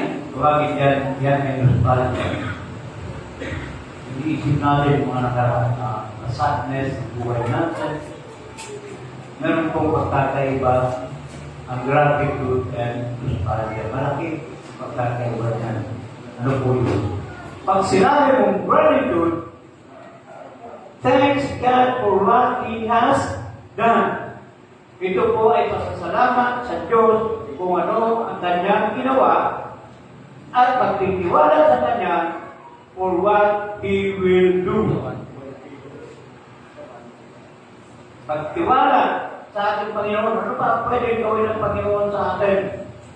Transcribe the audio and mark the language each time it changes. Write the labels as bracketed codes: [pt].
[tl] Tawagin yan ay nostalgia. Iniisip natin yung mga nakaraan na sadness ng buhay natin. Meron pong pagkakaiba ang gratitude and nostalgia. Malaki pagkakaiba niyan. Ano po yun? Pag sinabi mong [en] gratitude, thanks God for what He has done. [tl] Ito po ay pasasalamat sa Diyos kung ano ang Kanyang ginawa at pagtitiwala sa Kanya [en] for what He will do. [tl] Pagtiwala sa ating Panginoon, ano pa pwede gawin ng Panginoon sa atin?